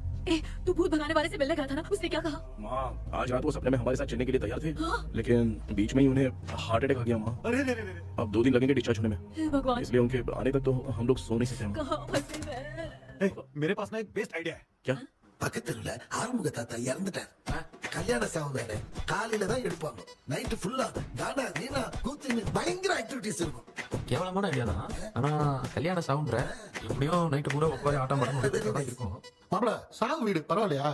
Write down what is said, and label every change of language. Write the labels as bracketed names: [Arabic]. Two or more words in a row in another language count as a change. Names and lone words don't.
[Hindi] तू भूत भगाने वाले से मिलने गया था ना, उसने क्या कहा? माँ, आज रात वो सपने में हमारे साथ चलने के लिए तैयार थे, लेकिन बीच में ही उन्हें हार्ट अटैक आ गया माँ। अरे अब 2 दिन लगेंगे डिस्चार्ज होने में। भगवान, इसलिए उनके आने तक तो हम लोग सो नहीं सकते। कहाँ फंसे मैं? मेरे पास ना एक बेस्ट आइडिया है। क्या? [Tamil] பக்கத்துல ஆறுமுக தாத்தா இறந்துட்டார். கல்யாண சாவு வேற காலையில தான் எடுப்பாங்க. நைட் ஃபுல்லா தானா நீனா கூத்து பயங்கர ஆக்டிவிட்டிஸ் இருக்கும். கேவலமான ஐடியா தான். ஆனா கல்யாண சாவுன்ற எப்படியும் நைட் பூரா உட்கார ஆட்டம் பண்ண இருக்கும். மாப்ள சாவு வீடு பரவாயில்லையா?